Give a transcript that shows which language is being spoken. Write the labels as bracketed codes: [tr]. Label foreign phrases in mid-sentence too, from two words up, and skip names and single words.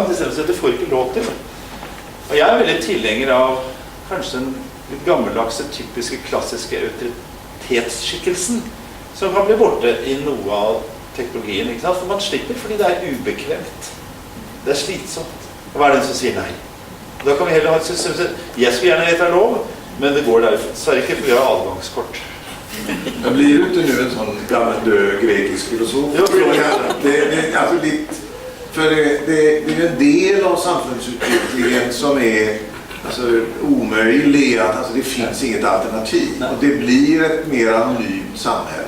[no] I stedet for at du får ikke lov til. Og jeg er veldig tilhenger av kanskje en litt gammeldagse, typiske, klassiske autoritetsskikkelsen som kan bli borte i noe av teknologien, ikke sant? For man slipper fordi det er ubekvemt. Det er slitsomt. Og hva er den som sier nei? Da kan vi heller ha et system som jeg skulle gjerne vite er lov, men det går der, [sv] så är det inte för att göra adgångskort. Jag blir ju inte nu en sån gammal död grekisk filosof. Det är ju en del av samhällsutvecklingen som är omöjlig. Alltså, det finns inget alternativ. Och det blir ett mer anonymt samhälle.